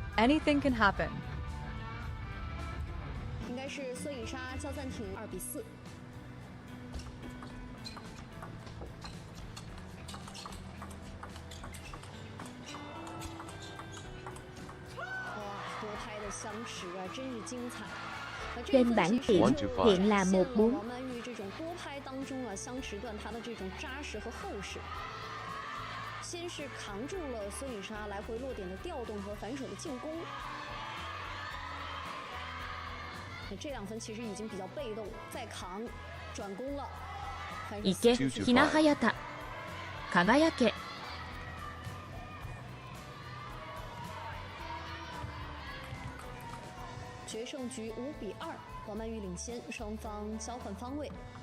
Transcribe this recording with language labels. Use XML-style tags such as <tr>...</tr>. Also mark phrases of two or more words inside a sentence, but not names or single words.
<en>Anything can happen.</en> <zh>应该是孙颖莎叫暂停2比4。哇，多拍的相持啊，真是精彩。</zh> <vi>trên bảng điểm hiện là 1-4。</vi> <zh>王曼玉这种多拍当中啊，相持段她的这种扎实和厚实。先是扛住了孙颖莎来回落点的调动和反手的进攻，这2分其实已经比较被动，再扛转攻了。</zh> <ja>行け、ひなはやた、輝け。</ja> <zh>决胜局5比2，王曼玉领先，双方交换方位。</zh>